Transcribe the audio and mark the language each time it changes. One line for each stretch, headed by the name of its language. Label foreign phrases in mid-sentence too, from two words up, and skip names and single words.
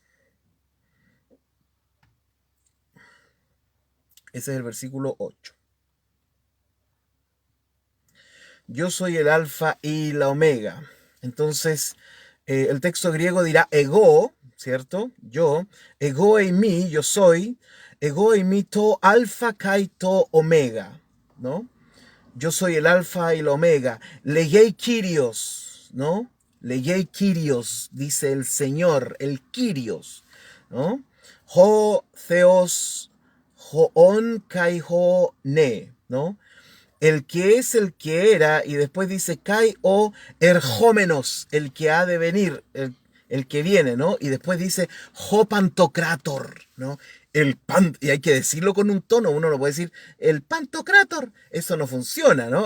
Spanish: Ese es el versículo 8. Yo soy el alfa y la omega. Entonces, el texto griego dirá ego, ¿cierto?
Greek: Yo, ἐγώ εἰμι,
Spanish: yo soy,
Greek: ἐγώ εἰμι τὸ ἄλφα καὶ τὸ ὠμέγα,
Spanish: ¿no? Yo soy el alfa y la omega.
Greek: λέγει Κύριος,
Spanish: ¿no?
Greek: λέγει Κύριος,
Spanish: dice el Señor, el Kyrios, ¿no?
Greek: Ὁ Θεός, ὁ ὢν καὶ ὁ ἦν,
Spanish: ¿no? El que es, el que era, y después dice
Greek: καὶ ὁ ἐρχόμενος,
Spanish: el que ha de venir, el que viene, ¿no? Y después dice
Greek: ὁ παντοκράτωρ,
Spanish: ¿no? Y hay que decirlo con un tono, uno no puede decir el pantocrator, eso no funciona, ¿no?